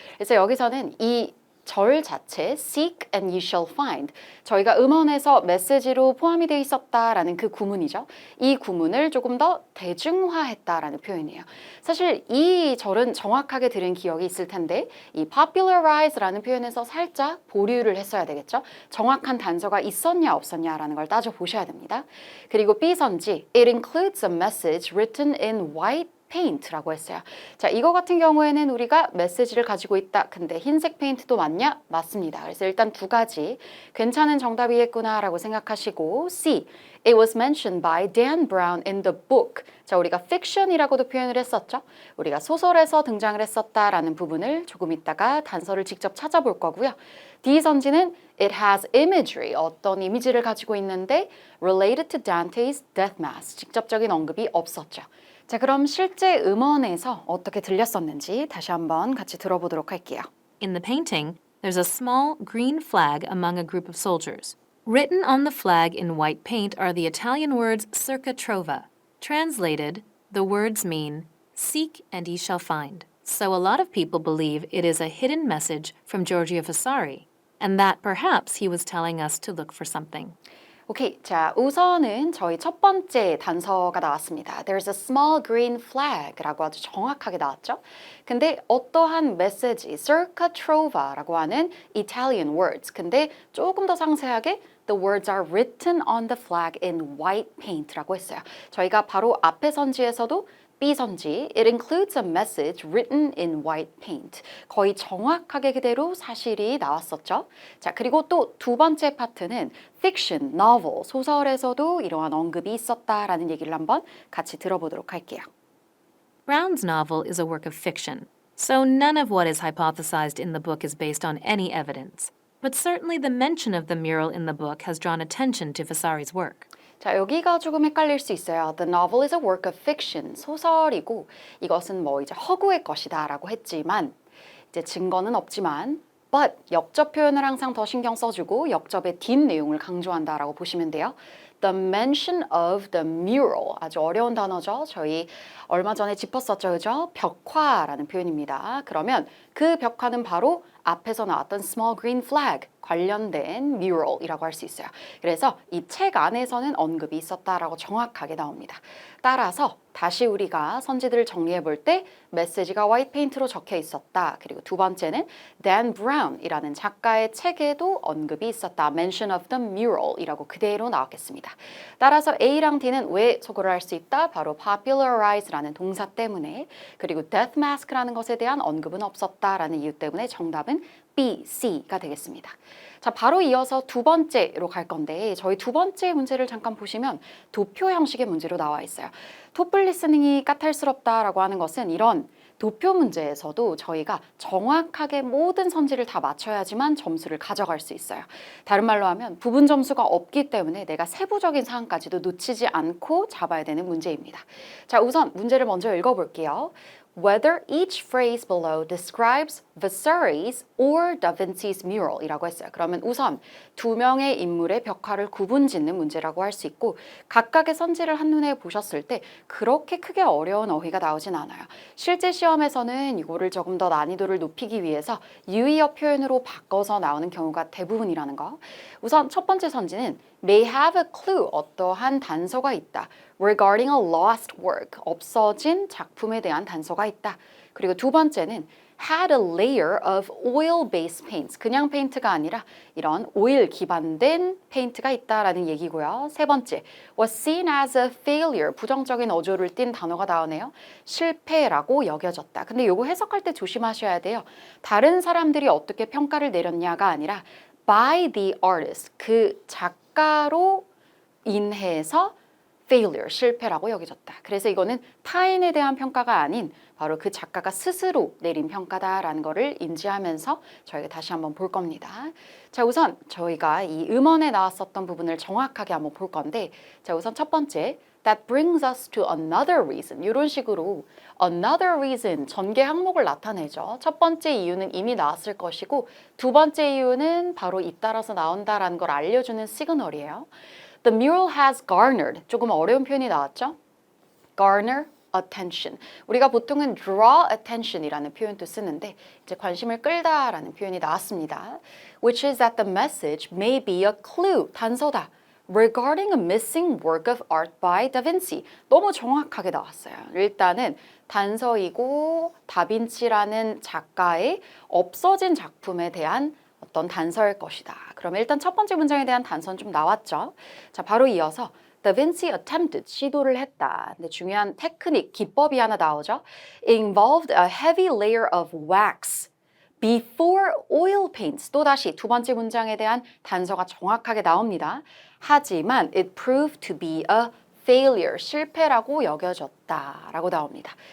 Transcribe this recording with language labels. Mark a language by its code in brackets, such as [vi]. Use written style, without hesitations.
[ko] 그래서 여기서는 이 절 자체 [en] seek and you shall find [ko] 저희가 음원에서 메시지로 포함이 되어 있었다라는 그 구문이죠. 이 구문을 조금 더 대중화했다라는 표현이에요. 사실 이 절은 정확하게 들은 기억이 있을 텐데 이 popularize라는 표현에서 살짝 보류를 했어야 되겠죠. 정확한 단서가 있었냐 없었냐라는 걸 따져보셔야 됩니다. 그리고 B 선지 [en] It includes a message written in white [ko] 페인트라고 했어요. 자, 이거 같은 경우에는 우리가 메시지를 가지고 있다. 근데 흰색 페인트도 맞냐? 맞습니다. 그래서 일단 두 가지 괜찮은 정답이겠구나라고 생각하시고 C. [en] It was mentioned by Dan Brown in the book. [ko] 자, 우리가 fiction이라고도 표현을 했었죠. 우리가 소설에서 등장을 했었다라는 부분을 조금 있다가 단서를 직접 찾아볼 거고요. D 선지는 [en] It has imagery. [ko] 어떤 이미지를 가지고 있는데 [en] related to Dante's death mass. [ko] 직접적인 언급이 없었죠. 자, 그럼 실제 음원에서 어떻게 들렸었는지 다시 한번 같이 들어보도록 할게요. [en] In the painting, there's a small green flag among a group of soldiers. Written on the flag in white paint are the Italian words circa trova. Translated, the words mean, seek and ye shall find. So a lot of people believe it is a hidden message from Giorgio Vasari, and that perhaps he was telling us to look for something. [ko] 오케이, 자, 우선은 저희 첫 번째 단서가 나왔습니다. [en] There's a small green flag라고 [ko] 아주 정확하게 나왔죠. 근데 어떠한 메시지, circa trova라고 하는 [en] Italian words. [ko] 근데 조금 더 상세하게 [en] The words are written on the flag in white paint라고 [ko] 했어요. 저희가 바로 앞에 선지에서도 B 선지, [en] It includes a message written in white paint. [ko] 거의 정확하게 그대로 사실이 나왔었죠. 자, 그리고 또 두 번째 파트는 [en] fiction, novel, [ko] 소설에서도 이러한 언급이 있었다라는 얘기를 한번 같이 들어보도록 할게요. [en] Brown's novel is a work of fiction, so none of what is hypothesized in the book is based on any evidence. But certainly the mention of the mural in the book has drawn attention to Vasari's work. [ko] 자, 여기가 조금 헷갈릴 수 있어요. [en] The novel is a work of fiction. [ko] 소설이고 이것은 뭐 이제 허구의 것이다라고 했지만 이제 증거는 없지만 [en] but [ko] 역접 표현을 항상 더 신경 써주고 역접의 뒷 내용을 강조한다라고 보시면 돼요. [en] The mention of the mural. [ko] 아주 어려운 단어죠. 저희 얼마 전에 짚었었죠. 그죠? 벽화라는 표현입니다. 그러면 그 벽화는 바로 앞에서 나왔던 [en] small green flag [ko] 관련된 mural이라고 할 수 있어요. 그래서 이 책 안에서는 언급이 있었다라고 정확하게 나옵니다. 따라서 다시 우리가 선지들을 정리해 볼 때 메시지가 화이트 페인트로 적혀 있었다. 그리고 두 번째는 Dan Brown이라는 작가의 책에도 언급이 있었다. [en] Mention of the mural이라고 [ko] 그대로 나왔겠습니다. 따라서 A랑 D는 왜 소거를 할 수 있다? 바로 popularize라는 동사 때문에 그리고 death mask라는 것에 대한 언급은 없었다라는 이유 때문에 정답은 B, C가 되겠습니다. 자, 바로 이어서 두 번째로 갈 건데 저희 두 번째 문제를 잠깐 보시면 도표 형식의 문제로 나와 있어요. 토플 리스닝이 까탈스럽다라고 하는 것은 이런 도표 문제에서도 저희가 정확하게 모든 선지를 다 맞춰야지만 점수를 가져갈 수 있어요. 다른 말로 하면 부분 점수가 없기 때문에 내가 세부적인 사항까지도 놓치지 않고 잡아야 되는 문제입니다. 자, 우선 문제를 먼저 읽어볼게요. [en] Whether each phrase below describes Vasari's or Da Vinci's mural [ko] 이라고 했어요. 그러면 우선 두 명의 인물의 벽화를 구분짓는 문제라고 할 수 있고 각각의 선지를 한눈에 보셨을 때 그렇게 크게 어려운 어휘가 나오진 않아요. 실제 시험에서는 이거를 조금 더 난이도를 높이기 위해서 유의어 표현으로 바꿔서 나오는 경우가 대부분이라는 거. 우선 첫 번째 선지는 [en] may have a clue, [ko] 어떠한 단서가 있다. [en] regarding a lost work, [ko] 없어진 작품에 대한 단서가 있다. 그리고 두 번째는 [en] had a layer of oil-based paints. [ko] 그냥 페인트가 아니라 이런 오일 기반된 페인트가 있다라는 얘기고요. 세 번째, [en] was seen as a failure. [ko] 부정적인 어조를 띤 단어가 나오네요. 실패라고 여겨졌다. 근데 이거 해석할 때 조심하셔야 돼요. 다른 사람들이 어떻게 평가를 내렸냐가 아니라 [en] by the artist. [ko] 그 작가로 인해서 failure, 실패라고 여겨졌다. 그래서 이거는 타인에 대한 평가가 아닌 바로 그 작가가 스스로 내린 평가다라는 거를 인지하면서 저희가 다시 한번 볼 겁니다. 자, 우선 저희가 이 음원에 나왔었던 부분을 정확하게 한번 볼 건데, 자, 우선 첫 번째, [en] that brings us to another reason. [ko] 이런 식으로 [en] another reason, [ko] 전개 항목을 나타내죠. 첫 번째 이유는 이미 나왔을 것이고, 두 번째 이유는 바로 잇따라서 나온다라는 걸 알려주는 시그널이에요. [en] The mural has garnered. [ko] 조금 어려운 표현이 나왔죠? [en] Garner attention. [ko] 우리가 보통은 [en] draw attention [ko] 이라는 표현도 쓰는데 이제 관심을 끌다라는 표현이 나왔습니다. [en] Which is that the message may be a clue. [ko] 단서다. [en] Regarding a missing work of art by Da Vinci. [ko] 너무 정확하게 나왔어요. 일단은 단서이고 다빈치라는 작가의 없어진 작품에 대한 어떤 단서일 것이다. 그러면 일단 첫 번째 문장에 대한 단서는 좀 나왔죠. 자, 바로 이어서 [en] Da Vinci attempted, [ko] 시도를 했다. 근데 중요한 테크닉, 기법이 하나 나오죠. [en] Involved a heavy layer of wax before oil paints. [ko] 또다시 두 번째 문장에 대한 단서가 정확하게 나옵니다. 하지만 [en] it proved to be a failure, [ko] 실패라고 여겨졌다라고 나옵니다.